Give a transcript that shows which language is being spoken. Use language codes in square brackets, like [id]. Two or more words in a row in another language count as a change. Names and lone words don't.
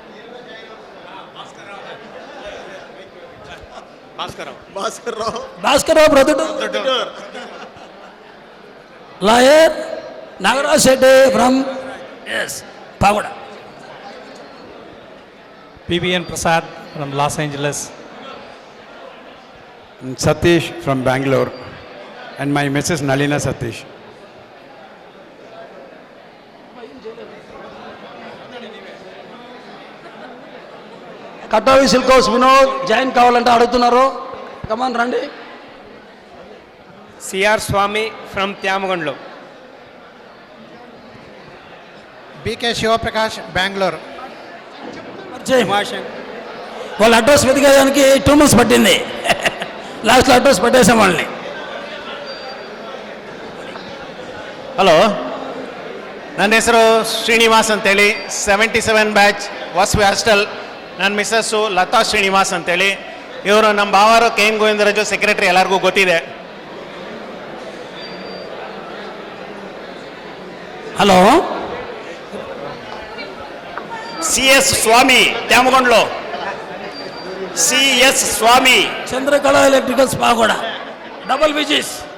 [te] భాస్కరరావు [en] brother lawyer [te] నాగరాజ్ శెట్టి ఫ్రమ్ పాగోడ. [en] PBN Prasad from Los Angeles. Satish from Bangalore. And my Mrs. Nalina Satish. [te] కట్టావి సిల్క్ హౌస్ వినోద్ జాయిన్ కావాలంటే అడుగుతున్నారు. కమాన్ రండి. సిఆర్ స్వామి ఫ్రమ్ త్యామగొండలో. బీకే శివప్రకాష్ బెంగళూరు. వాళ్ళ అడ్రస్ వెతికేదానికి 2 months పట్టింది. లాస్ట్లో అడ్రస్ పట్టేసాం వాళ్ళని. [kn] ಹಲೋ, ನನ್ನ ಹೆಸರು ಶ್ರೀನಿವಾಸ್ ಅಂತೇಳಿ, 77 ಬ್ಯಾಚ್ ವಾಸವಿ ಹಾಸ್ಟೆಲ್. ನನ್ನ ಮಿಸ್ಸಸ್ಸು ಲತಾ ಶ್ರೀನಿವಾಸ್ ಅಂತೇಳಿ. ಇವರು ನಮ್ಮ ಭಾವರು ಕೆ ಎನ್ ಗೋವಿಂದರಾಜು ಸೆಕ್ರೆಟರಿ, ಎಲ್ಲರಿಗೂ ಗೊತ್ತಿದೆ. [te] హలో, CS స్వామి త్యామగొండలో. CS స్వామి. చంద్రకళ ఎలక్ట్రికల్స్ పాగోడ. డబుల్ విజిస్.